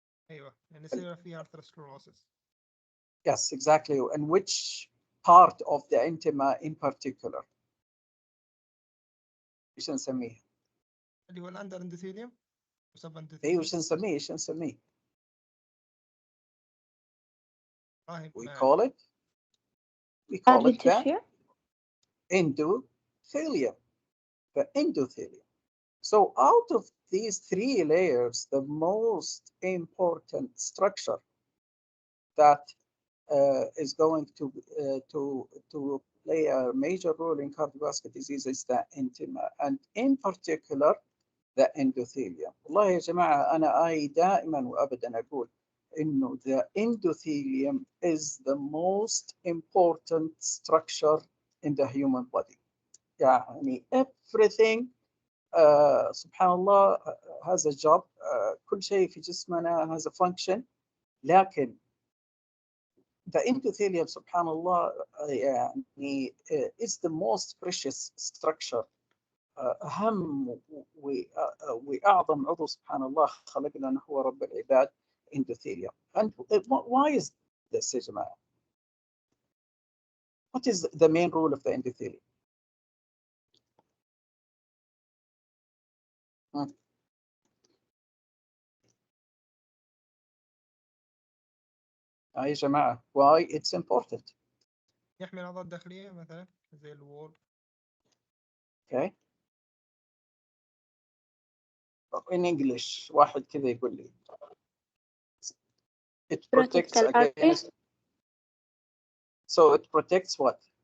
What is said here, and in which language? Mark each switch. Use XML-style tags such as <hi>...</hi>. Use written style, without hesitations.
<ar>ايوه يعني يصير فيها atherosclerosis.</ar> <en>Yes, exactly. And which part of the intima in particular?</en> <ar>ايش نسميه؟ اللي هو الاندر اندوثيليوم وسب ايوه اندوثيليوم. ايش نسميه؟ We ما</ar> <en>call it the Adventitia. endothelium. The endothelium. So out of these three layers, the most important structure that is going to play a major role in cardiovascular disease is the intima, and in particular the endothelium.</en> <ar>والله يا جماعة أنا دائما وأبدا أقول إنه</ar> <en>the endothelium is the most important structure in the human body. يعني everything</en> <ar>سبحان الله</ar> <en>has a job.</en> <ar>كل شيء في جسمنا</ar> <en>has a function.</en> <ar>لكن</ar> <en>the endothelium</en> <ar>سبحان الله يعني</ar> <en>is the most precious structure.</en> <ar>أهم وأعظم عضو سبحان الله خلقنا هو رب العباد endothelium.</ar> <en>And why is this</en> <ar>يا جماعة?</ar> <en>What is the main role of the endothelium?</en> <ar>يا جماعة</ar> <en>why it's important?</en> <ar>يحمي الأعضاء الداخلية مثلا زي الوول.</ar> <en>Okay. In English</en> <ar>واحد كذا يقول لي</ar> <en>it protects</en> <ar>Protect الأرض.</ar> <en>against. So it protects what?</en>